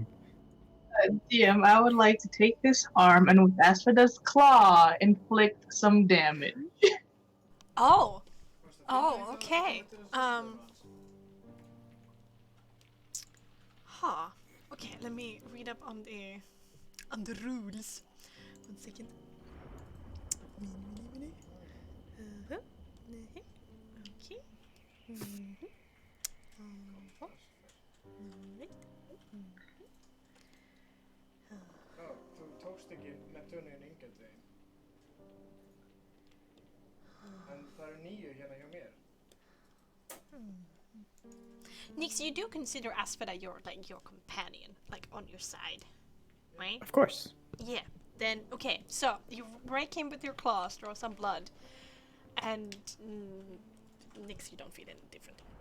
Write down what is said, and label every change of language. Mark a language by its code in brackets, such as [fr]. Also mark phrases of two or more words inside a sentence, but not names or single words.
[en] DM, I would like to take this arm and with Asphoda's claw inflict some damage. Oh. Oh, okay. Huh. Okay, let me read up on the rules. 1 second. Uh-huh. Okay. [is] Já, þú tókst ekki Neptunian Ingot Vein. En það eru 9 hérna hjá mér. [en] Nix, you do consider Asphoda your companion, like on your side, right? Of course. Yeah. Then okay, so you break him with your claws, draw some blood, and Nix, you don't feel any different.